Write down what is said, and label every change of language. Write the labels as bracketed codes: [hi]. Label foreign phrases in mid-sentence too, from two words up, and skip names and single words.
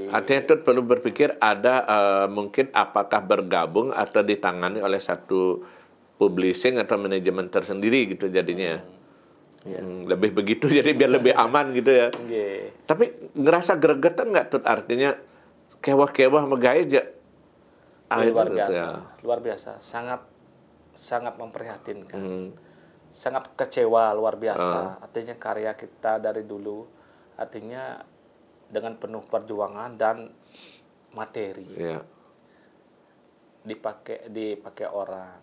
[id] Artinya itu perlu berpikir ada mungkin apakah bergabung atau ditangani oleh satu publishing atau manajemen tersendiri gitu jadinya. Lebih begitu jadi biar lebih aman gitu ya. Tapi ngerasa gregetan nggak Tut, artinya [ban] kewah-kewah megaya [id] aja. Luar biasa, luar biasa, sangat memprihatinkan, sangat kecewa luar biasa. Artinya karya kita dari dulu, artinya dengan penuh perjuangan dan materi dipakai orang.